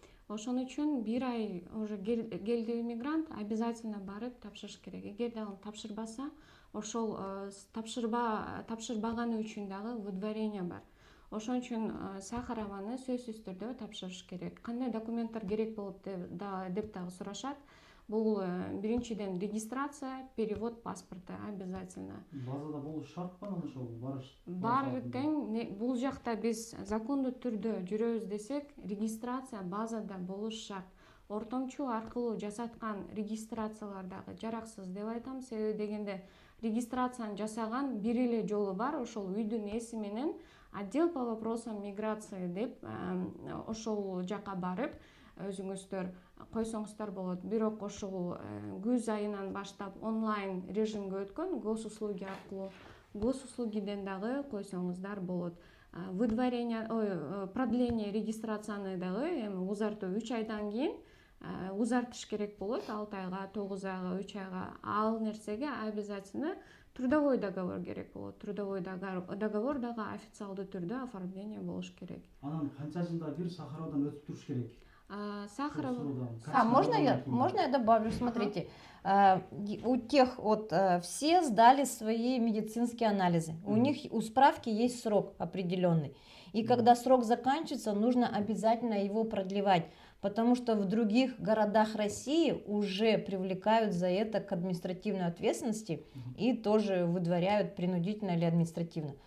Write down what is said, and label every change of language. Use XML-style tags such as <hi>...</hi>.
<ky>Ошон үчүн бир ай уже келди мигрант, обязательно барып тапшырыш керек. Эгерде ал тапшырбаса, ошол тапшырбаганы үчүн дагы выдворение бар. Ошон үчүн Сахарованы сөзсүз түрдө тапшырыш керек. Кандай документтер керек болуп деп дагы сурашат. Бул биринчиден регистрация, перевод паспорта обязательно. Базада болуш шарт па ошол барыш? Бар тең, бул жакта биз закондуу түрдө жүрөбүз десек, регистрация базада болуш шарт. Ортомчу аркылуу жасаткан регистрациялар дагы жараксыз деп айтам. Себеби дегенде регистрацияны жасаган бир эле жолу бар, ошол үйдүн ээси менен отдел по вопросам миграции деп ошол жака барып өзүңүздөр койсоңуздар болот. Бирок ошол күз айынан баштап онлайн режимге өткөн госуслуги аркылуу госуслугиден дагы койсоңуздар болот. Выдворение, продление регистрацияны дагы эми узартуу 3 айдан кийин узартыш керек болот, 6 айга, 9 айга, 3 айга. Ал нерсеге обязательно трудовой договор керек болот. Трудовой договор дагы официалдуу түрдө оформление болуш керек. Анан канча жылда бир Сахаровдон өтүп туруш керек? Сахаров.</ky> <ru>Можно я добавлю? Смотрите, у тех вот все сдали свои медицинские анализы. У справки есть срок определенный. И когда срок заканчивается, нужно обязательно его продлевать. Потому что в других городах России уже привлекают за это к административной ответственности и тоже выдворяют принудительно или административно.</ru>